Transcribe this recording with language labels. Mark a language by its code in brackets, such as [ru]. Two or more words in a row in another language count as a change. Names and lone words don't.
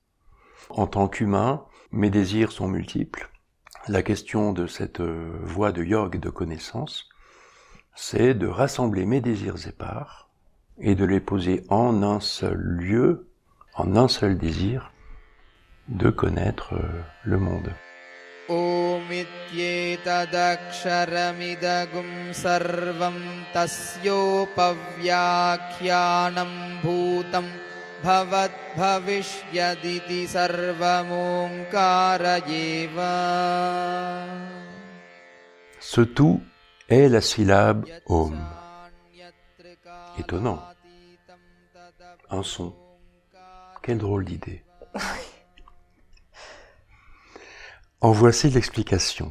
[fr] En tant qu'humain, mes désirs sont multiples. La question de cette voie de yoga de connaissance, c'est de rassembler mes désirs épars et de les poser en un seul lieu, en un seul désir, de connaître le monde. [sa] ओमित्येतदक्षरमिदं सर्वम् तस्योपव्याख्यानम् भूतम् भवत् भविष्यदिति सर्वम् ओङ्कार एव. [fr] Ce tout est la syllabe Om. Étonnant. Un son. Quelle drôle d'idée. En voici l'explication.